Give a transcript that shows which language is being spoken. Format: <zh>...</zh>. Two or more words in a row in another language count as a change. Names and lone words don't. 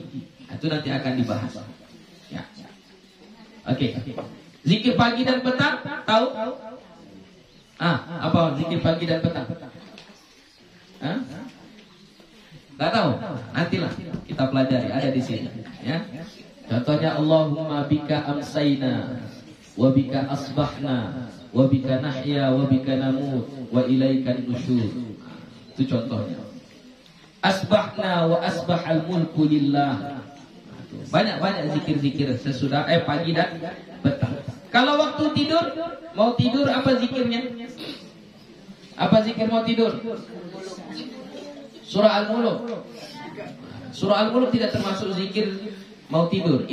<id>Itu nanti akan dibahas. Ya. Oke. Zikir pagi dan petang, tahu? Apa zikir pagi dan petang? Enggak tahu? Nantilah kita pelajari, ada di sini, ya.</id> <ar>Contohnya اللهم بك أمسينا وبك أصبحنا وبك نحيا وبك نموت وإليك النشور.</ar> <id>Itu contohnya.</id> <ar>أصبحنا وأصبح الملك لله.</ar> <id>Banyak-banyak zikir-zikir sesudah pagi dan petang. Kalau waktu tidur, mau tidur apa zikirnya? Apa zikir mau tidur? Surah Al-Mulk. Surah Al-Mulk tidak termasuk zikir mau tidur.</id>